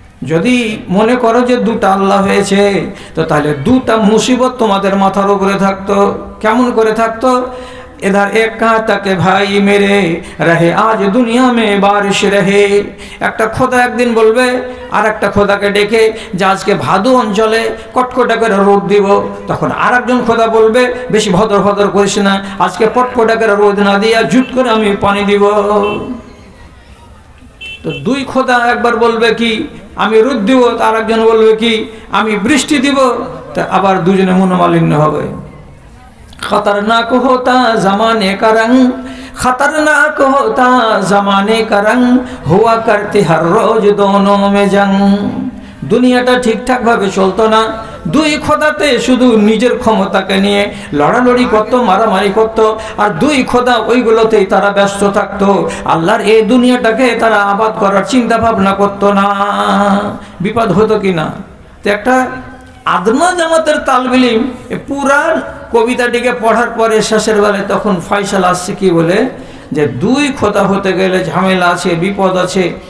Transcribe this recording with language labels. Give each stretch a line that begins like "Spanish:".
Bangla: যদি মনে করো যে দুটো আল্লাহ হয়েছে, তো তাহলে দুটা মুসিবত তোমাদের মাথার উপরে থাকতো। কেমন করে থাকতো?
Hindi: इधर एक कहता के भाई मेरे रहे आज दुनिया में बारिश रहे।
Bangla: একটা খোদা একদিন বলবে আর একটা খোদাকে ডেকে যে আজকে ভাদু অঞ্চলে কটকটা করে রোদ দিব। তখন আর একজন খোদা বলবে বেশি ভদর ভদর করিস না, আজকে পটপটা করে রোদ না দিয়ে জুট করে আমি পানি দিব। তো দুই খোদা একবার বলবে কি আমি রোদ দিব, আর একজন বলবে কি আমি বৃষ্টি দিব। তা আবার দুজনে মনোমালিন্য হবে।
Hindi: खतरनाक होता जमाने का रंग, खतरनाक होता जमाने का रंग, हुआ करती हर रोज दोनों में जंग।
Bangla: দুনিয়াটা ঠিকঠাক ভাবে চলতো না। দুই খোদাতে শুধু নিজের ক্ষমতাকে নিয়ে লড়ালড়ি করতো, মারামারি করতো, আর দুই খোদা ওইগুলোতেই তারা ব্যস্ত থাকতো। আল্লাহর এই দুনিয়াটাকে তারা আবাদ করার চিন্তা ভাবনা করতো না। বিপদ হতো কি না? তো একটা আদনা জামাতের তালবিলিম পুরা কবিতাটিকে পড়ার পরে শেষের বেলায় তখন ফয়সালা আসছে কি বলে, যে দুই খোদা হতে গেলে ঝামেলা আছে, বিপদ আছে।